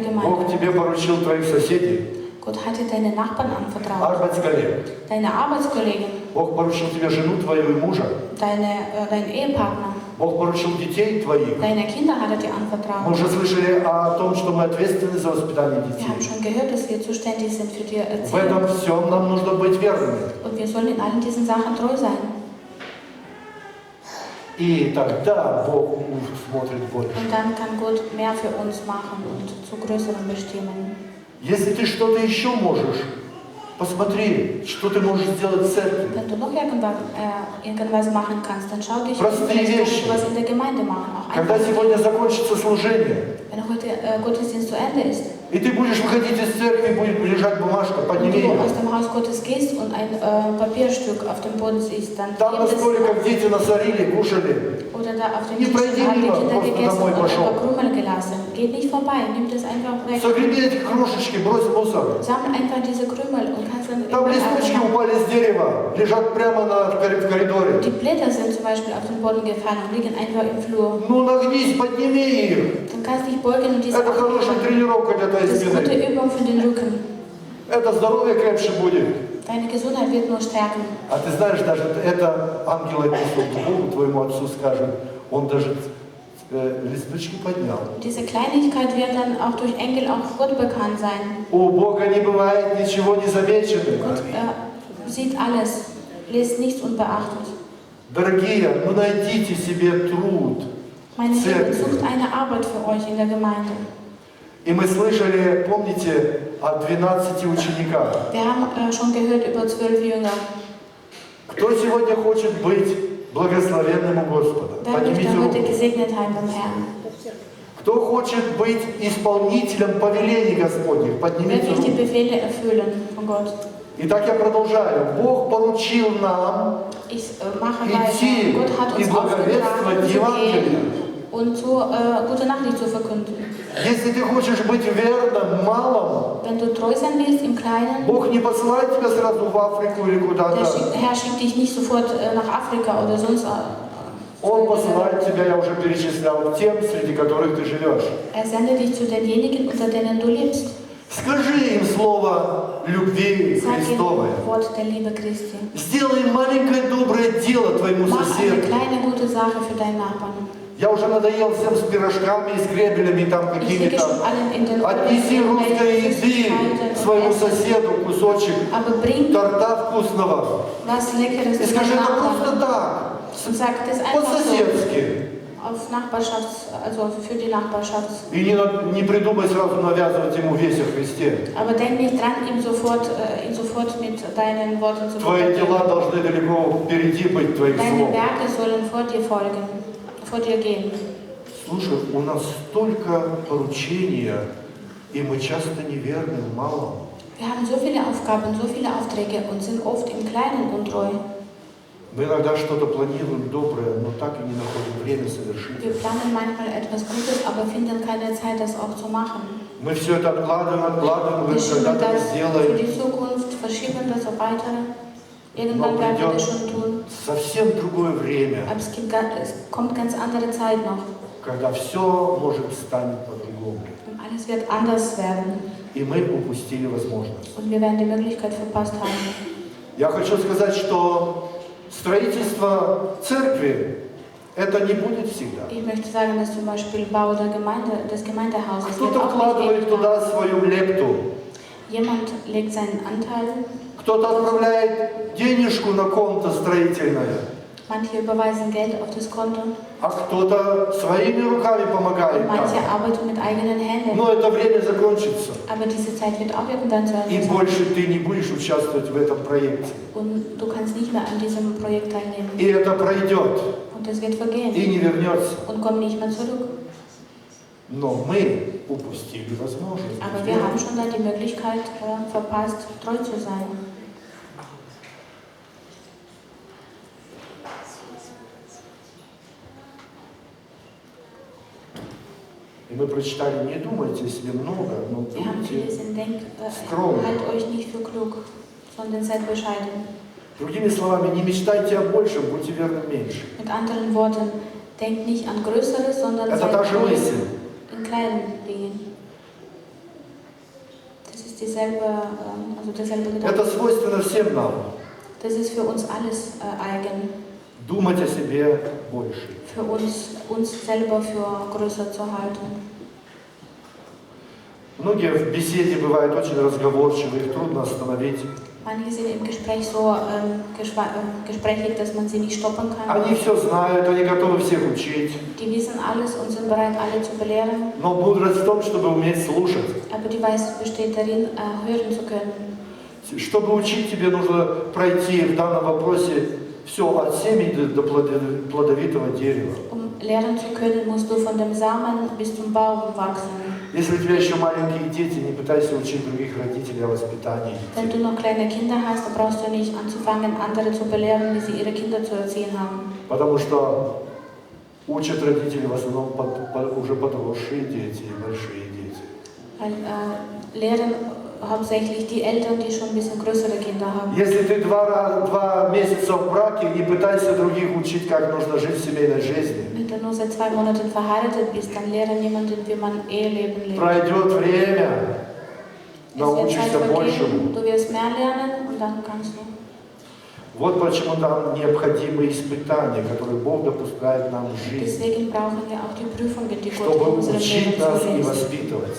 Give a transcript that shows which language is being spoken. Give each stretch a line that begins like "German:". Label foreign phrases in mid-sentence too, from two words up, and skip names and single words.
Russian: Бог Gemeinde? тебе поручил твоих соседей,
German: Gott hat dir deine Nachbarn anvertraut, арбатсколлег. deine Arbeitskollegen,
Russian: Бог поручил тебе жену твою и мужа.
German: deinen Ehepartner,
Russian: Бог поручил детей твоих.
German: deine Kinder hat er dir
Russian: Мы
German: anvertraut.
Russian: уже слышали о том, что мы ответственны за воспитание
German: Wir haben
Russian: детей.
German: schon gehört, dass wir zuständig sind für die
Russian: В
German: Erziehung.
Russian: этом всем нам нужно быть верными.
German: Und wir sollen in allen diesen Sachen treu sein.
Russian: И тогда Бог смотрит больше.
German: Und dann kann Gott mehr für uns machen und zu größeren bestimmen.
Russian: Если ты что-то еще можешь, посмотри, что ты можешь сделать в церкви.
German: Wenn du noch irgendwas machen kannst, dann schau dich,
Russian: Простые
German: vielleicht kannst
Russian: вещи.
German: du was in der Gemeinde machen. Auch
Russian: Когда
German: einfach,
Russian: сегодня закончится служение,
German: wenn heute Gottesdienst zu Ende ist
Russian: и ты будешь выходить из церкви, будет лежать бумажка,
German: und
Russian: подними
German: du
Russian: ее.
German: aus dem Haus Gottes gehst und ein Papierstück auf dem Boden siehst, dann
Russian: Там на
German: gibt es,
Russian: столиках дети насорили, кушали.
German: oder da auf dem
Russian: Не
German: Tisch
Russian: пройди
German: haben die
Russian: мимо,
German: Kinder
Russian: просто
German: gegessen
Russian: домой
German: und
Russian: пошел.
German: ein paar Krümel gelassen. Geht nicht vorbei, nimm das einfach weg.
Russian: Согреби эти крошечки, брось в мусор.
German: Sammel einfach diese Krümel und kannst dann
Russian: Там листочки упали с дерева, лежат прямо в коридоре.
German: Die Blätter sind zum Beispiel auf den Boden gefallen und liegen einfach im Flur.
Russian: Ну нагнись, подними их.
German: Dann kannst du dich beugen und diese
Russian: Это хорошая
German: aufheben.
Russian: тренировка для твоей
German: Das ist gute
Russian: спины.
German: Übung für den Rücken.
Russian: Это здоровье крепче будет.
German: Deine Gesundheit wird nur stärken.
Russian: А ты знаешь, даже это ангел отнесет к Богу, твоему отцу скажет, он даже листочки поднял.
German: Diese Kleinigkeit wird dann auch durch Engel auch Gott bekannt sein.
Russian: У Бога не бывает ничего незамеченным.
German: Gott sieht alles, lässt nichts unbeachtet.
Russian: Дорогие, ну найдите себе труд.
German: Meine Lieben,
Russian: Церкви.
German: sucht eine Arbeit für euch in der Gemeinde.
Russian: И мы слышали, помните, о 12 учениках.
German: Wir haben schon gehört über 12 Jünger.
Russian: Кто сегодня хочет быть благословенным у Господа?
German: Wer
Russian: Поднимите
German: möchte heute
Russian: руку.
German: gesegnet sein beim Herrn?
Russian: Кто хочет быть исполнителем повелений Господних?
German: Wer
Russian: Поднимите
German: will die
Russian: руку.
German: Befehle erfüllen von Gott?
Russian: Итак, я продолжаю. Бог поручил нам
German: Ich mache
Russian: идти
German: weiter. Gott hat
Russian: и
German: uns
Russian: благовествовать
German: aufgetragen, zu
Russian: Евангелие.
German: gehen und so gute Nachricht zu verkünden.
Russian: Если ты хочешь быть верным, малым,
German: Wenn du treu sein willst im Kleinen,
Russian: Бог не посылает тебя сразу в Африку или
German: der
Russian: куда-то.
German: Herr schickt dich nicht sofort nach Afrika oder sonst.
Russian: Он посылает тебя, я уже перечислял, к тем, среди которых ты живешь.
German: Er sendet dich zu denjenigen, unter denen du lebst.
Russian: Скажи им слово любви
German: Sag
Russian: Христовой.
German: ihm Wort der Liebe Christi.
Russian: Сделай маленькое доброе дело твоему
German: Mach eine
Russian: соседу.
German: kleine gute Sache für deinen Nachbarn.
Russian: Я уже надоел всем с пирожками и с гребелями там
German: Ich lege
Russian: какими-то.
German: schon allen in den
Russian: Отнеси русской еды своему соседу кусочек
German: Aber bring
Russian: торта вкусного.
German: was Leckeres
Russian: И
German: für
Russian: скажи
German: deinen
Russian: это просто
German: Nachbarn
Russian: так,
German: und sag das einfach so
Russian: по-соседски.
German: auf Nachbarschafts, also für die Nachbarschaft.
Russian: И не придумай сразу навязывать ему весь о Христе.
German: Aber denk nicht dran, ihn sofort mit deinen Worten zu
Russian: Твои
German: bewerten.
Russian: дела должны далеко впереди быть твоих
German: Deine
Russian: слов.
German: Werke sollen vor dir folgen, vor dir gehen.
Russian: Слушай, у нас столько поручения, и мы часто неверны в малом.
German: Wir haben so viele Aufgaben, so viele Aufträge und sind oft im Kleinen untreu.
Russian: Мы иногда что-то планируем доброе, но так и не находим время совершить.
German: Wir planen manchmal etwas Gutes, aber finden keine Zeit, das auch zu machen.
Russian: Мы все это откладываем,
German: Wir
Russian: говорим,
German: schieben
Russian: когда-то мы
German: das für
Russian: сделаем.
German: die Zukunft, verschieben das auf weitere. Irgendwann werden wir das schon tun.
Russian: Совсем другое время,
German: Aber es kommt ganz andere Zeit noch.
Russian: когда все может стать по-другому.
German: Und alles wird anders werden.
Russian: И мы упустили возможность.
German: Und wir werden die Möglichkeit verpasst haben.
Russian: Я хочу сказать, что строительство церкви это не будет всегда.
German: Ich möchte sagen, dass zum Beispiel Bau des Gemeindehauses wird
Russian: Кто-то
German: auch nicht
Russian: вкладывает
German: ewig
Russian: туда
German: dauern.
Russian: свою лепту,
German: Jemand legt seinen Anteil,
Russian: кто-то отправляет денежку на конто строительное,
German: manche überweisen Geld auf das Konto,
Russian: а кто-то своими руками помогает
German: manche
Russian: там.
German: arbeiten mit eigenen Händen.
Russian: Но это время закончится.
German: Aber diese Zeit wird auch irgendwann zu
Russian: И
German: Ende sein.
Russian: больше ты не будешь участвовать в этом проекте.
German: Und du kannst nicht mehr an diesem Projekt teilnehmen.
Russian: И это пройдет,
German: Und es wird vergehen
Russian: и не вернется.
German: und kommt nicht mehr zurück.
Russian: Но мы упустили возможность.
German: Aber wir haben schon da die Möglichkeit verpasst, treu zu sein.
Russian: И мы прочитали, не думайте о себе много, но
German: Wir haben
Russian: думайте.
German: vieles entdeckt.
Russian: Скромно.
German: Halt euch nicht für klug, sondern seid bescheiden.
Russian: Другими словами, не мечтайте о большем, будьте верны меньше.
German: Mit anderen Worten, denkt nicht an Größeres, sondern
Russian: Это
German: seid
Russian: та же
German: treu
Russian: мысль.
German: in kleinen Dingen. Das ist dieselbe, also derselbe
Russian: Это
German: Gedanke.
Russian: свойственно всем нам.
German: Das ist für uns alles eigen.
Russian: Думать о себе больше.
German: Für uns selber für größer zu halten.
Russian: Многие в беседе бывают очень разговорчивы, их трудно остановить.
German: Manche sind im Gespräch so gesprächig, dass man sie nicht stoppen kann.
Russian: Они все знают, они готовы всех учить.
German: Die wissen alles und sind bereit, alle zu belehren.
Russian: Но мудрость в том, чтобы уметь слушать.
German: Aber die Weisheit besteht darin, hören zu können.
Russian: Чтобы учить, тебе нужно пройти в данном вопросе все от семени до плодовитого дерева.
German: Lernen zu können, musst du von dem Samen bis zum Baum wachsen.
Russian: Если у тебя еще маленькие дети, не пытайся учить других родителей о воспитании.
German: Wenn du noch kleine Kinder hast, dann brauchst du nicht anzufangen, andere zu belehren, wie sie ihre Kinder zu erziehen haben.
Russian: Потому что учат родители в основном уже подросшие дети и большие дети.
German: Weil, lehren hauptsächlich die Eltern, die schon ein bisschen größere Kinder haben.
Russian: Если ты 2 месяца в браке, не пытайся других учить, как нужно жить в семейной жизни.
German: Wenn du nur seit 2 Monaten verheiratet bist, dann lehre niemanden, wie man Eheleben lebt.
Russian: Пройдет время,
German: Es wird Zeit
Russian: научишься большему.
German: vergehen, du wirst mehr lernen und dann kannst du.
Russian: Вот почему нам необходимы испытания, которые Бог допускает нам в жизни,
German: Deswegen brauchen wir auch die Prüfungen, die Gott in
Russian: чтобы
German: unserem
Russian: учить
German: Leben
Russian: нас и
German: zulässt,
Russian: воспитывать.